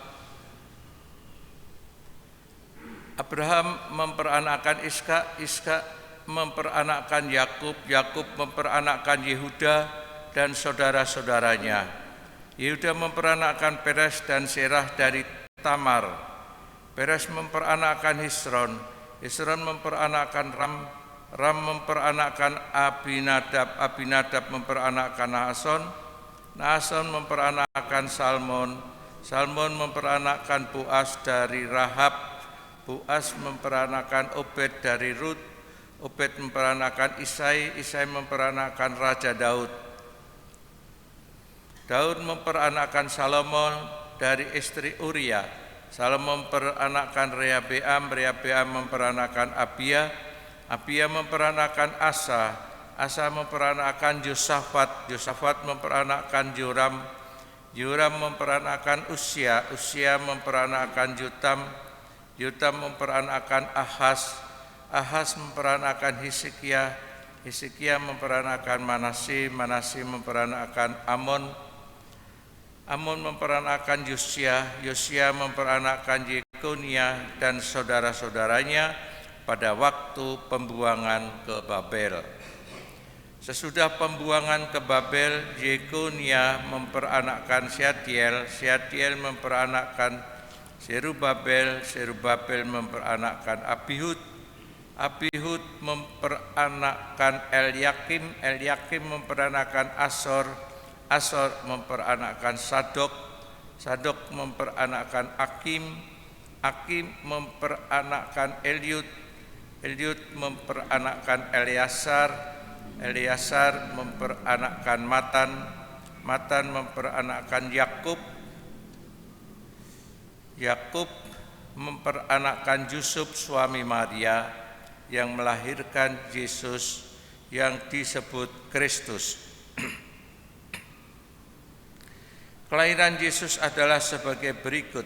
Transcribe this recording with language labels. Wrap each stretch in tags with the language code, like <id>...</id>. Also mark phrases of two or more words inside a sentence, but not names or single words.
<id>Abraham memperanakkan Ishak, Ishak memperanakkan Yakub, Yakub memperanakkan Yehuda dan saudara-saudaranya. Yehuda memperanakkan Peres dan Serah dari Tamar. Peres memperanakkan Hesron, Hesron memperanakkan Ram, Ram memperanakkan Abinadab, Abinadab memperanakkan Nahason, Nahason memperanakkan Salmon, Salmon memperanakkan Boas dari Rahab, Boas memperanakkan Obed dari Rut, Obed memperanakkan Isai, Isai memperanakkan Raja Daud. Daud memperanakkan Salomon dari istri Uria, Salomon memperanakkan Rehabeam, Rehabeam memperanakkan Abia, Abia memperanakkan Asa, Asa memperanakkan Yosafat, Yosafat memperanakkan Joram, Joram memperanakkan Usia, Usia memperanakkan Yotam, Yotam memperanakkan Ahaz, Ahaz memperanakkan Hezekia, Hezekia memperanakkan Manasye, Manasye memperanakkan Amon, Amon memperanakkan Yosia, Yosia memperanakkan Yekonia dan saudara-saudaranya pada waktu pembuangan ke Babel. Sesudah pembuangan ke Babel, Yekonia memperanakkan Syatiel, Syatiel memperanakkan Serubabel, Serubabel memperanakkan Abihud, Abihud memperanakkan Elyakim, Elyakim memperanakkan Asor, Asor memperanakkan Sadok, Sadok memperanakkan Akim, Akim memperanakkan Eliud, Eliud memperanakkan Eleasar, Eleasar memperanakkan Matan, Matan memperanakkan Yakub, Yakub memperanakkan Yusuf suami Maria yang melahirkan Yesus yang disebut Kristus. Kelahiran Yesus adalah sebagai berikut.</id>